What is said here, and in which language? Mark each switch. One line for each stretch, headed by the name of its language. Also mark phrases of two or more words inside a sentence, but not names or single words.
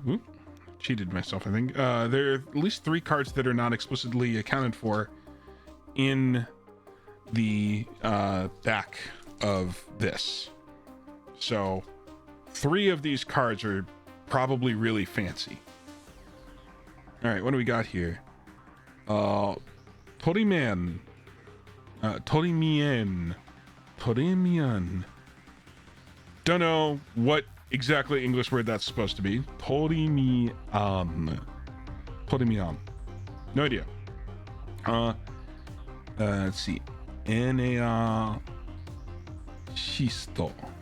English: Oop, cheated myself, I think. There are at least 3 cards that are not explicitly accounted for in the back of this. So 3 of these cards are probably really fancy. All right, what do we got here? Toriman. Torimien. Torimian. Don't know what exactly English word that's supposed to be. Torimian. Torimian. No idea. Let's see. Enea Shisto.